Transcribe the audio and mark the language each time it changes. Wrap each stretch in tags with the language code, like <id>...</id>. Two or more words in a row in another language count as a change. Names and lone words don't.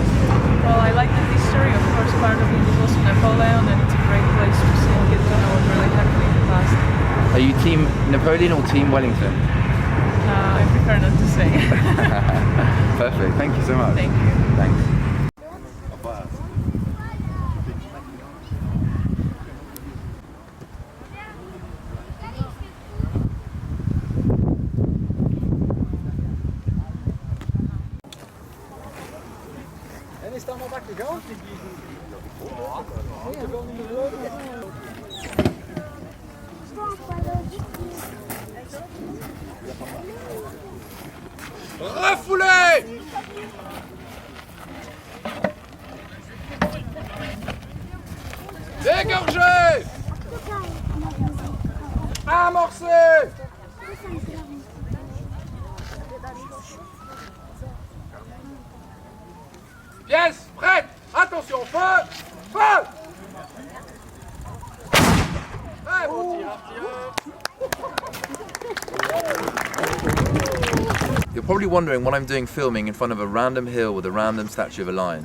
<en>Well, I like the history. Of course, part of it is also Napoleon, and it's a great place to see and get to know what really happened in the past. Are you team Napoleon or team Wellington? I prefer not to say. Perfect, thank you so much. Thank you. Thanks.</en> <nl>En is het allemaal lekker gegaan?</nl> <fr>Refoulez! Dégorgez! Amorcez! Pièce prête! Attention, feu! Feu! Très bon tir,</fr> <en>You're probably wondering what I'm doing filming in front of a random hill with a random statue of a lion.</en>